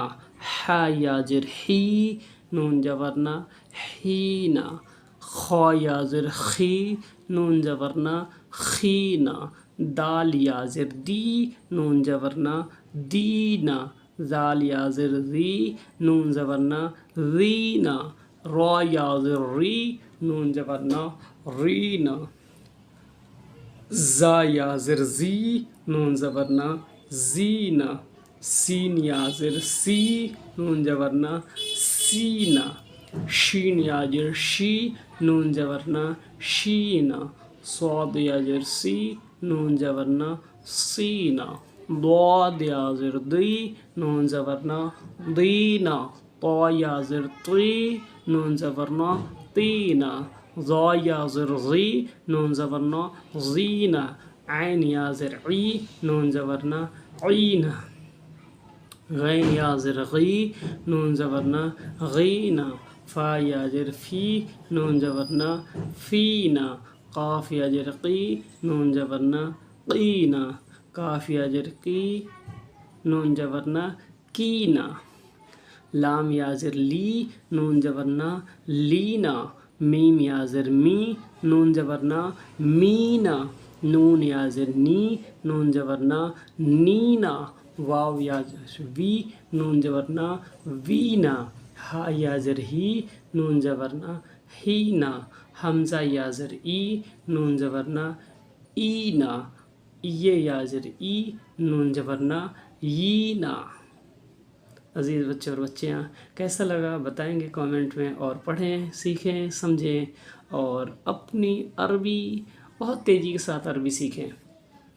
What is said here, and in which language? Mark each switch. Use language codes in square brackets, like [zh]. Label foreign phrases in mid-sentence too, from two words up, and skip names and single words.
[ur] ح یا زیر حی، نون جبرنا حینا۔ خا یا زیر خی، نون جبرنا خینا۔ دال یا زیر دی، نون جبرنا دینا۔ زال یا زیر زی، نون جبرنا زینا۔ را یا زیر ری، نون جبرنا رینا۔ زا یا زیر زی، نون جبرنا زینا۔ سین یا زیر سی، نون جبرنا سینا۔ شین یا زیر شی، نون جبرنا شینا۔ صاد یا زیر سی، نون جبرنا سینا۔ ضاد یا زیر دی، نون جبرنا دینا۔ طا یا زیر طی، نون جبرنا تینا۔ ظا یا زیر غی، نون جبرنا زینا۔ عین یا زیر عی، نون جبرنا عینا۔ غین یا زیر غی، نون جبرنا غینا۔ فا یا زیر فی، نون جبرنا فینا۔ قاف یا زیر قی، نون جبرنا قینا۔ کاف یا زیر کی، نون جبرنا کینا۔ لام یا زیر لی، نون جبرنا لینا۔ میم یا زیر می، نون جبرنا مینا۔ نون یا زیر نی، نون جبرنا نینا۔ واو یا زیر وی، نون جبرنا وینا۔ ہا یا زیر ہی، نون جبرنا ہینا۔ حمزہ یا زیر ای، نون جبرنا اینا۔ یہ یا زیر ای، نون جبرنا یینا۔ عزیز بچے اور بچیاں، کیسا لگا بتائیں گے کامنٹ میں، اور پڑھیں، سیکھیں، سمجھیں، اور اپنی عربی بہت تیزی کے ساتھ عربی سیکھیں۔